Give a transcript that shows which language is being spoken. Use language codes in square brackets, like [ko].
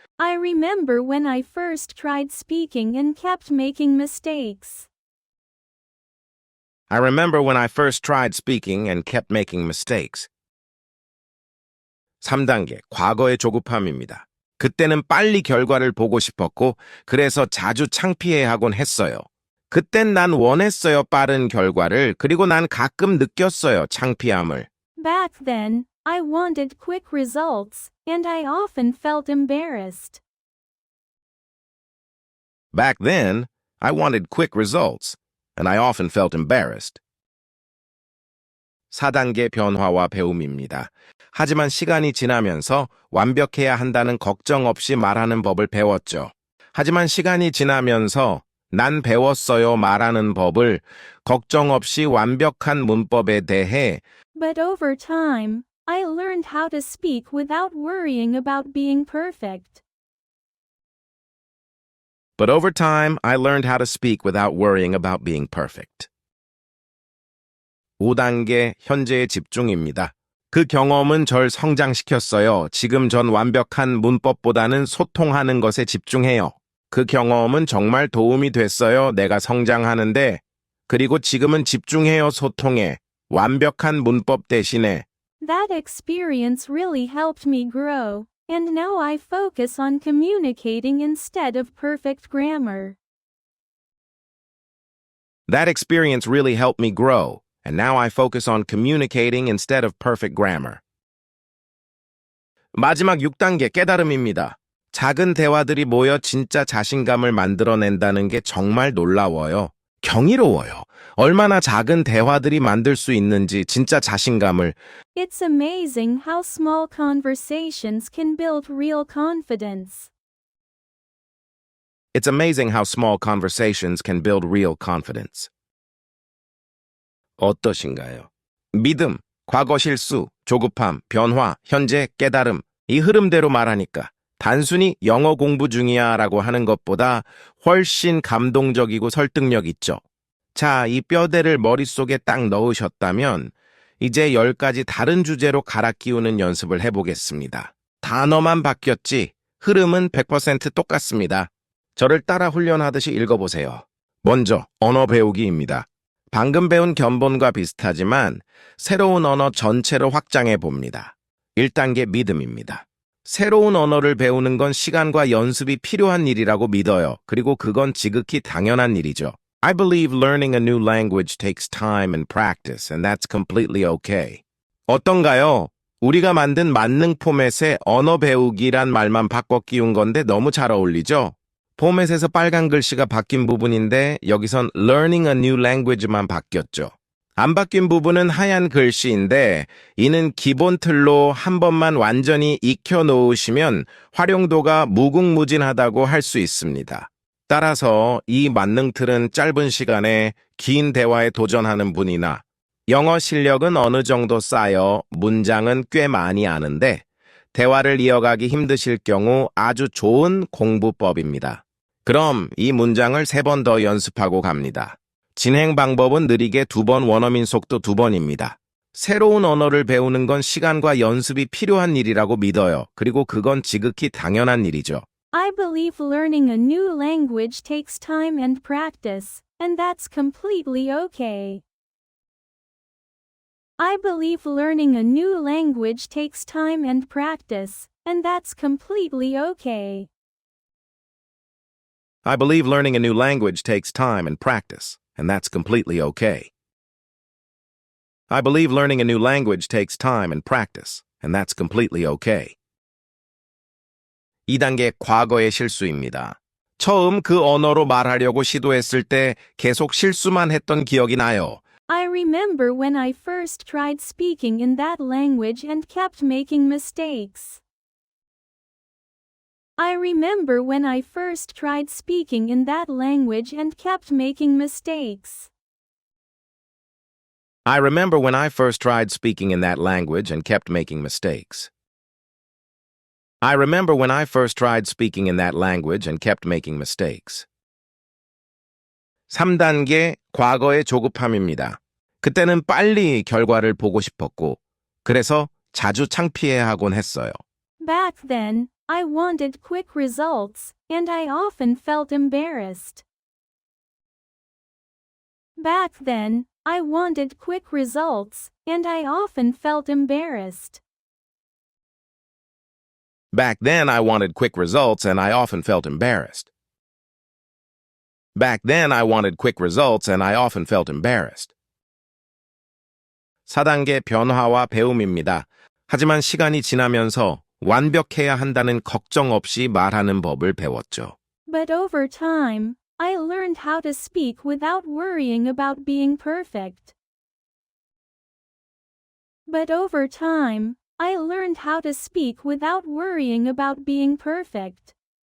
[en] I remember when I first tried speaking and kept making mistakes. I remember when I first tried speaking and kept making mistakes. [ko] 3단계, 과거의 조급함입니다. 그때는 빨리 결과를 보고 싶었고, 그래서 자주 창피해하곤 했어요. 그땐 난 원했어요, 빠른 결과를. 그리고 난 가끔 느꼈어요, 창피함을. [en] Back then, I wanted quick results, and I often felt embarrassed. Back then, I wanted quick results, and I often felt embarrassed. [ko] 4단계 변화와 배움입니다. 하지만 시간이 지나면서 완벽해야 한다는 걱정 없이 말하는 법을 배웠죠. 하지만 시간이 지나면서 난 배웠어요 말하는 법을 걱정 없이 완벽한 문법에 대해 [en] But over time, I learned how to speak without worrying about being perfect. But over time, I learned how to speak without worrying about being perfect. [ko] 5단계 현재의 집중입니다. 그 경험은 절 성장시켰어요. 지금 전 완벽한 문법보다는 소통하는 것에 집중해요. 그 경험은 정말 도움이 됐어요. 내가 성장하는데. 그리고 지금은 집중해요. 소통에. 완벽한 문법 대신에. [en] That experience really helped me grow, and now I focus on communicating instead of perfect grammar. That experience really helped me grow, and now I focus on communicating instead of perfect grammar. [ko] 마지막 6단계 깨달음입니다. 작은 대화들이 모여 진짜 자신감을 만들어낸다는 게 정말 놀라워요. 경이로워요. 얼마나 작은 대화들이 만들 수 있는지 진짜 자신감을. [en] It's amazing how small conversations can build real confidence. It's amazing how small conversations can build real confidence. [ko] 어떠신가요? 믿음, 과거 실수, 조급함, 변화, 현재, 깨달음. 이 흐름대로 말하니까 단순히 영어 공부 중이야 라고 하는 것보다 훨씬 감동적이고 설득력 있죠. 자, 이 뼈대를 머릿속에 딱 넣으셨다면 이제 10가지 다른 주제로 갈아 끼우는 연습을 해보겠습니다. 단어만 바뀌었지 흐름은 100% 똑같습니다. 저를 따라 훈련하듯이 읽어보세요. 먼저 언어 배우기입니다. 방금 배운 견본과 비슷하지만 새로운 언어 전체로 확장해 봅니다. 1단계 믿음입니다. 새로운 언어를 배우는 건 시간과 연습이 필요한 일이라고 믿어요. 그리고 그건 지극히 당연한 일이죠. [en] I believe learning a new language takes time and practice, and that's completely okay. [ko] 어떤가요? 우리가 만든 만능 포맷에 언어 배우기란 말만 바꿔 끼운 건데 너무 잘 어울리죠? 포맷에서 빨간 글씨가 바뀐 부분인데 여기선 [en] learning a new language [ko] 만 바뀌었죠. 안 바뀐 부분은 하얀 글씨인데 이는 기본 틀로 한 번만 완전히 익혀 놓으시면 활용도가 무궁무진하다고 할 수 있습니다. 따라서 이 만능 틀은 짧은 시간에 긴 대화에 도전하는 분이나 영어 실력은 어느 정도 쌓여 문장은 꽤 많이 아는데 대화를 이어가기 힘드실 경우 아주 좋은 공부법입니다. 그럼 이 문장을 3번 더 연습하고 갑니다. 진행 방법은 느리게 2번, 원어민 속도 2번입니다. 새로운 언어를 배우는 건 시간과 연습이 필요한 일이라고 믿어요. 그리고 그건 지극히 당연한 일이죠. [en] I believe learning a new language takes time and practice, and that's completely okay. I believe learning a new language takes time and practice, and that's completely okay. I believe learning a new language takes time and practice, and that's completely okay. I believe learning a new language takes time and practice, and that's completely okay. [ko] 2단계 과거의 실수입니다. 처음 그 언어로 말하려고 시도했을 때 계속 실수만 했던 기억이 나요. [en] I remember when I first tried speaking in that language and kept making mistakes. I remember when I first tried speaking in that language and kept making mistakes. I remember when I first tried speaking in that language and kept making mistakes. I remember when I first tried speaking in that language and kept making mistakes. [ko] 3단계 과거의 조급함입니다. 그때는 빨리 결과를 보고 싶었고, 그래서 자주 창피해하곤 했어요. [en] Back then, I wanted quick results, and I often felt embarrassed. Back then, I wanted quick results, and I often felt embarrassed. Back then I wanted quick results and I often felt embarrassed. Back then I wanted quick results and I often felt embarrassed. [ko] 4단계 변화와 배움입니다. 하지만 시간이 지나면서 완벽해야 한다는 걱정 없이 말하는 법을 배웠죠. [en] But over time, I learned how to speak without worrying about being perfect. But over time, I learned how to speak without worrying about being perfect.